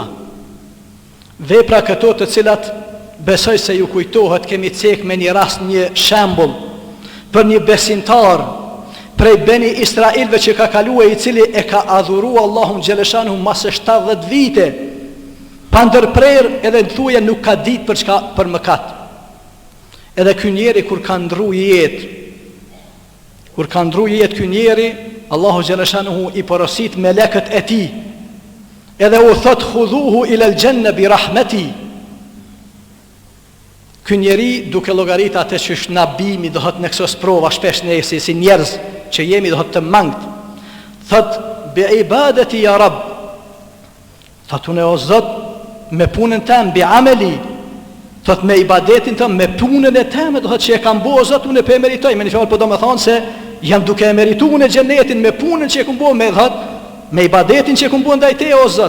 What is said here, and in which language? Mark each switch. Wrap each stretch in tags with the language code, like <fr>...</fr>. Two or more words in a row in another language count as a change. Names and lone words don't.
<sq>Vepra këto të cilat besoj se ju kujtohet, kemi cek me një rast, një shembull për një besimtar prej Beni Israilve që ka kaluar, i cili e ka adhuru Allahun xhaleshanu mas 70 vite, pa ndërprer, edhe në thuje nuk ka ditë për çka, për mëkat. Edhe ky njeri kur ka ndru jetë ky njeri, Allahu xhaleshanu i porosit melekët e tij, edhe u thot</sq> <ar>خذوه إلى الجنة برحمتي.</ar> <sq>Ky njeri duke llogarit atë që është nabimi, do thot në këso sprova shpesh ne si njerëz që jemi, do thot të mangët, thot</sq> <ar>بعبادتي يا رب,</ar> <sq>thot unë o Zot me punën tëm,</sq> <ar>بعملي,</ar> <sq>thot me ibadetin tëm, me punën e tëm, do thot që e kam bo Zot, unë e pe meritoj. Me një fjalë po do me thonë se jam duke e merituar në xhenetin me punën që e kam bo, me thot me ibadetin që e kam bo ndaj te o Zot.</sq>